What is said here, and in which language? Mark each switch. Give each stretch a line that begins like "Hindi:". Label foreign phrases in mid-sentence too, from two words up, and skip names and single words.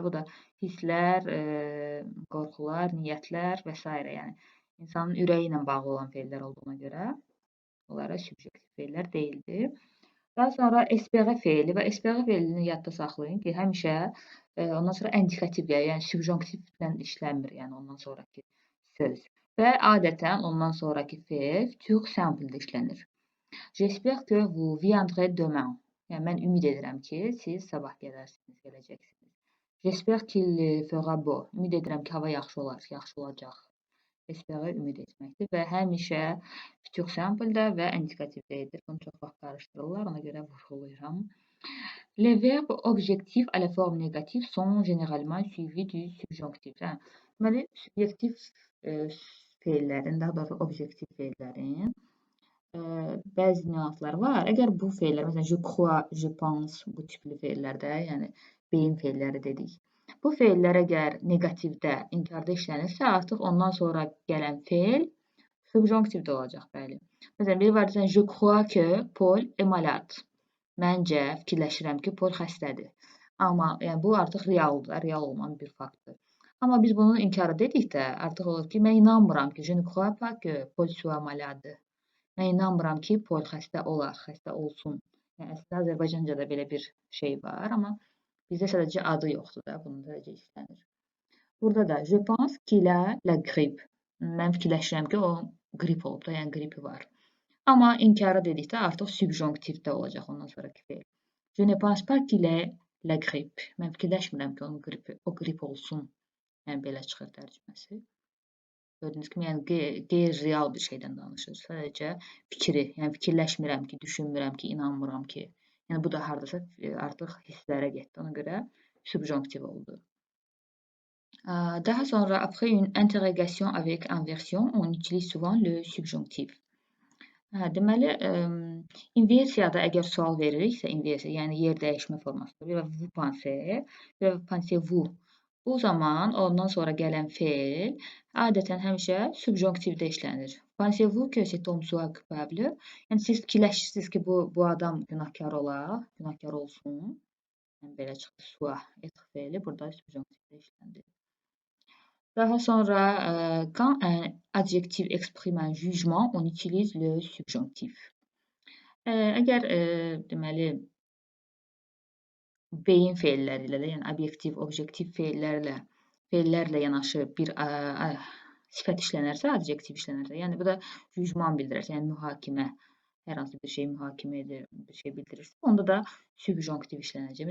Azerbaijani: Bu da hisslər, qorxular, niyyətlər və s. yəni insanın ürəyi ilə bağlı olan feillər olduğuna görə bunlara subjektiv feillər deyildir. Daha sonra espere feili və espere feilini yadda saxlayın ki, həmişə ondan sonra indikativ gəlir, yəni subjonktivlə işlənmir, yəni ondan sonraki söz. Və adətən ondan sonraki feil
French: futur simple-
Azerbaijani: də işlənir.
French: J'espère que vous viendrez demain.
Azerbaijani: Yəni mən ümid edirəm ki, siz sabah gələcəksiniz.
French: J'espère qu'il fera beau.
Azerbaijani: Ümid edirəm ki, hava yaxşı olar, yaxşı olacaq. Espere ümid etməkdir və həmişə
French: futur simple-
Azerbaijani: də və indikativdə edir. Bunu çox vaxt qarışdırırlar, ona görə vurğulayıram.
French: Les verbes objectifs à la forme négative sont généralement suivis du subjonctif.
Azerbaijani: Deməli, subyektiv feillərin, daha doğrusu objektiv feillərin bəzi nüansları var. Əgər bu feillər, məsələn,
French: je crois, je pense,
Azerbaijani: bu tipli feillərdə, yəni beyin feilləri dedik. Bu feillər əgər negativdə, inkarda işlənirsə, artıq ondan sonra gələn feil subjonktivdə olacaq, bəli. Məsələn, biri var desən,
French: je crois que Paul est malade.
Azerbaijani: Məncə, fikirləşirəm ki, Paul xəstədir. Amma yəni, bu artıq realdır, real olmayan bir faktdır. Amma biz bunu inkar dedikdə, artıq olur ki, mən inanmıram ki,
French: je ne crois pas que Paul soit malade.
Azerbaijani: Mən inanmıram ki, Paul xəstə olar, xəstə olsun. Yəni, əslində Azərbaycancada belə bir şey var, amma bizdə sadəcə adı yoxdur da, bunun sadəcə işlənir. Burada da,
French: je pense qu'il a la grippe.
Azerbaijani: Mən fikirləşirəm ki, o qrip olub da, yəni qripi var. Amma inkara dedikdə artıq subjonktivdə olacaq ondan sonraki feil.
French: Je ne pense pas qu'il ait la grippe.
Azerbaijani: Mən fikirləşmirəm ki, o qrip olsun. Yəni, belə çıxır tərcüməsi. Gördüyünüz kimi, yəni qeyri-real bir şeydən danışır. Sadəcə fikri, yəni fikirləşmirəm ki, düşünmürəm ki, inanmıram ki. Yəni bu da hardasa artıq hisslərə getdi. Ona görə subjonktiv oldu. Daha sonra
French: après une interrogation avec inversion, on utilise souvent le subjonctif.
Azerbaijani: Hə, deməli, inversiyada əgər sual veririksə, inversiya, yəni yer dəyişmə formasında, bir
French: vous pensez,
Azerbaijani: bir
French: pensez-vous.
Azerbaijani: Bu zaman ondan sonra gələn fe'l adətən həmişə subjonktivdə işlənir.
French: Pensez-vous que cet homme soit coupable?
Azerbaijani: Yəni siz fikirləşirsiniz ki, bu adam günahkar ola, günahkar olsun. Yəni belə çıxdı,
French: soit être
Azerbaijani: fe'li burada subjonktivdə işləndi. Daha sonra,
French: quand un adjectif exprime un jugement, on utilise le subjonctif.
Azerbaijani: Əgər deməli beyin fe'lləri ilə də, yəni obyektiv, obyektiv fe'llərlə yanaşı bir sifət işlənərsə, adjektiv işlənərsə, yəni bu da jugement bildirərsə, yəni mühakimə, hər hansı bir şey mühakimə edir, bir şey bildirirsə, onda da subjonktiv işlənəcək.